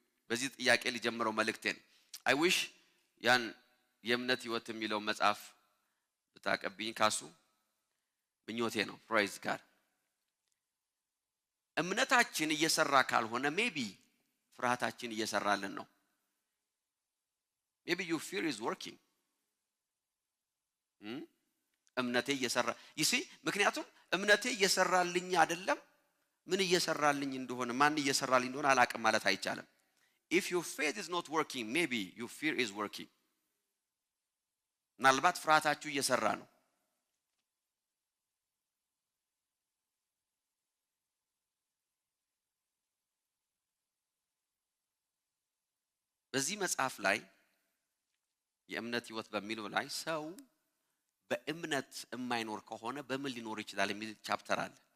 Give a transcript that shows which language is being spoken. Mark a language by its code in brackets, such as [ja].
[am] በዚህ ጥያቄ ሊጀምረው መልእክቴን [en] I wish [am] ያን የእምነት ህይወት የሚለው መጽሐፍ ብታቀብኝ ካሱ ምኞቴ ነው። [en] praise God። [am] እምነታችን እየሰራ ካልሆነ ሜቢ ፍርሃታችን እየሰራልን ነው። [en] maybe your fear is working። [am] እምነቴ እየሰራ [en] you see [am] ምክንያቱም እምነቴ እየሰራልኝ አይደለም ምን እየሰራልኝ እንደሆነ ማን እየሰራልኝ እንደሆነ አላቅም ማለት አይቻልም። [en] if your faith is not working, maybe your fear is working. [am] ምናልባት ፍርሃታችሁ እየሰራ ነው። በዚህ መጽሐፍ ላይ የእምነት ህይወት በሚለው ላይ ሰው በእምነት የማይኖር ከሆነ በምን ሊኖር ይችላል የሚል ቻፕተር አለ።